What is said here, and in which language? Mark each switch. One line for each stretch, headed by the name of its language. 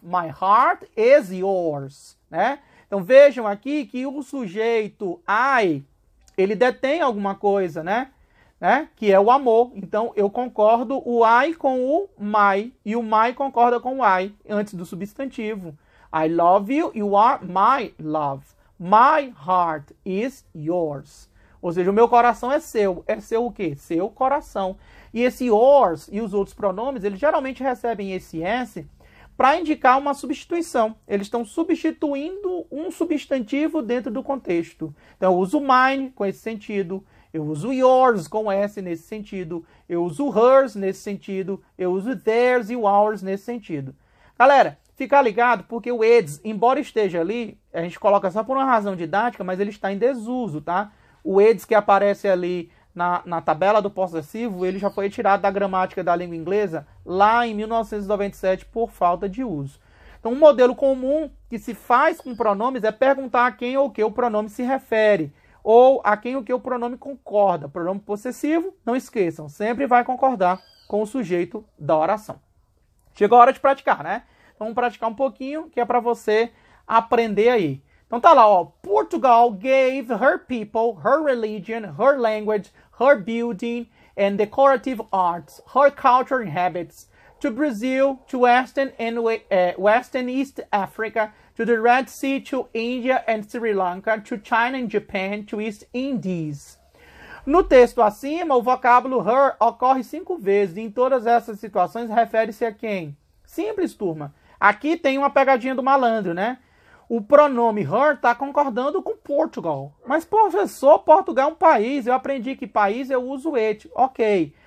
English: My heart is yours. Né?
Portuguese: Então, vejam aqui que o sujeito I, ele detém alguma coisa, né? Que é o amor. Então, eu concordo o I com o my, e o my concorda com o I, antes do substantivo.
English: I love you, you are my love. My heart is yours.
Portuguese: Ou seja, o meu coração é seu. É seu o quê? Seu coração. E esse yours e os outros pronomes, eles geralmente recebem esse S para indicar uma substituição. Eles estão substituindo um substantivo dentro do contexto. Então, eu uso mine com esse sentido. Eu uso yours com S nesse sentido. Eu uso hers nesse sentido. Eu uso theirs e ours nesse sentido. Galera, ficar ligado porque o eds, embora esteja ali, a gente coloca só por uma razão didática, mas ele está em desuso, tá? O eds que aparece ali na tabela do possessivo, ele já foi tirado da gramática da língua inglesa lá em 1997 por falta de uso. Então, um modelo comum que se faz com pronomes é perguntar a quem ou o que o pronome se refere, ou a quem o que o pronome concorda. Pronome possessivo, não esqueçam, sempre vai concordar com o sujeito da oração. Chegou a hora de praticar, né? Então, vamos praticar um pouquinho, que é para você aprender aí. Então tá lá, ó.
English: Portugal gave her people, her religion, her language, her building and decorative arts, her culture and habits, to Brazil, to Western and Western East Africa, to the Red Sea, to India and Sri Lanka, to China and Japan, to East Indies.
Portuguese: No texto acima, o vocábulo her ocorre 5 vezes. E em todas essas situações, refere-se a quem? Simples, turma. Aqui tem uma pegadinha do malandro, né? O pronome her está concordando com Portugal. Mas, professor, Portugal é um país. Eu aprendi que país eu uso it. Ok.